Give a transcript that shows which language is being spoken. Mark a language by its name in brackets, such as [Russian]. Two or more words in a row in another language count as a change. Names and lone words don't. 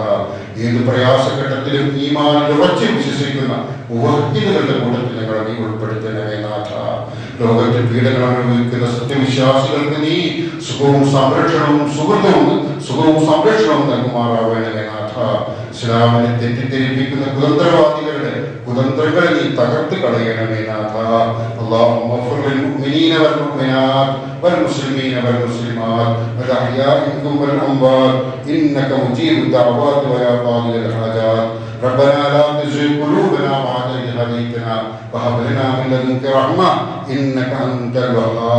[Malayalam] ഏത് പ്രയാസഘട്ടത്തിലും ഈമാനിൽ ഉറച്ചു വിശ്വസിക്കുന്ന മുവഹ്ഹിദുകളുടെ കൂട്ടത്തിൽ ഞങ്ങളെ നീ ഉൾപ്പെടുത്തണമേ നാഥ. ലോകത്തിൽ പീഡകൾ അനുഭവിക്കുന്ന സത്യവിശ്വാസികൾക്ക് നീ സുഖവും സംരക്ഷണവും നൽകുമാറാവണമേ നാഥ. ഇസ്ലാമിനെ തെറ്റിദ്ധരിപ്പിക്കുന്ന കുതന്ത്രവാദികളുടെ കുതന്ത്രങ്ങളെ നീ തകർത്ത് കളയണമേ നാഥ. [Arabic] اللهم اغفر للمؤمنين والمؤمنات والمسلمين والمسلمات والأحياء منهم والأموات إنك مجيب الدعوات ويا قاضي الحاجات. ربنا لا تزغ قلوبنا بعد إذ هديتنا وهب لنا من لدنك رحمة إنك أنت الوهاب.